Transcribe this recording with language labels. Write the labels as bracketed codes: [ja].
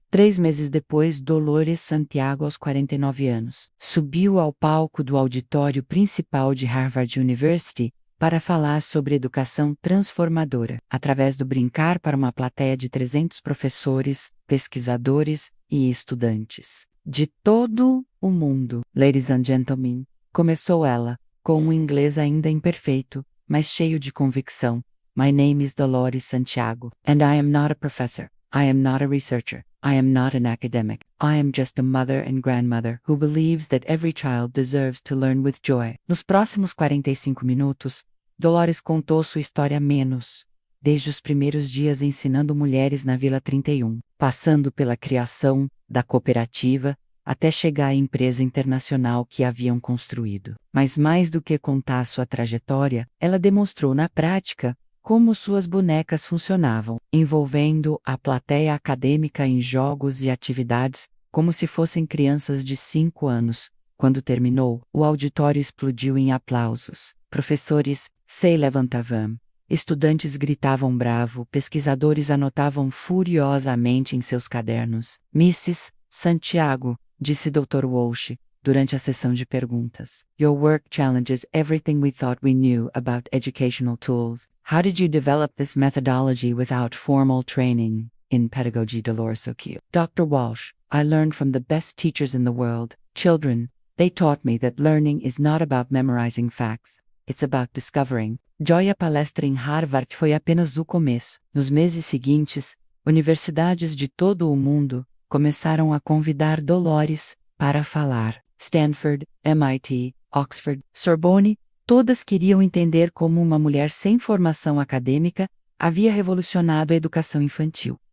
[pt] 3 meses depois, Dolores Santiago, aos 49 anos, subiu ao palco do auditório principal de Harvard University para falar sobre educação transformadora, através do brincar para uma plateia de 300 professores, pesquisadores e estudantes de todo o mundo. [en] Ladies and gentlemen, [pt] começou ela, com um inglês ainda imperfeito, mas cheio de convicção. [en] My name is Dolores Santiago, and I am not a professor. I am not a researcher. I am not an academic. I am just a mother and grandmother who believes that every child deserves to learn with joy. [pt] Nos próximos 45 minutos, Dolores contou sua história menos, desde os primeiros dias ensinando mulheres na Vila 31, passando pela criação da cooperativa, até chegar à empresa internacional que haviam construído. Mas mais do que contar sua trajetória, ela demonstrou na prática como suas bonecas funcionavam, envolvendo a plateia acadêmica em jogos e atividades como se fossem crianças de 5 anos. Quando terminou, o auditório explodiu em aplausos. Professores se levantavam, estudantes gritavam bravo, pesquisadores anotavam furiosamente em seus cadernos. Mrs. Santiago, disse Dr. Walsh, durante a sessão de perguntas. [en] Your work challenges everything we thought we knew about educational tools. How did you develop this methodology without formal training in pedagogy? Dolores so cute. Dr. Walsh, I learned from the best teachers in the world, children. They taught me that learning is not about memorizing facts. It's about discovering. Joy. [pt] A palestra em Harvard foi apenas o começo. Nos meses seguintes, universidades de todo o mundo começaram a convidar Dolores para falar. Stanford, MIT, Oxford, Sorbonne, todas queriam entender como uma mulher sem formação acadêmica havia revolucionado a educação infantil.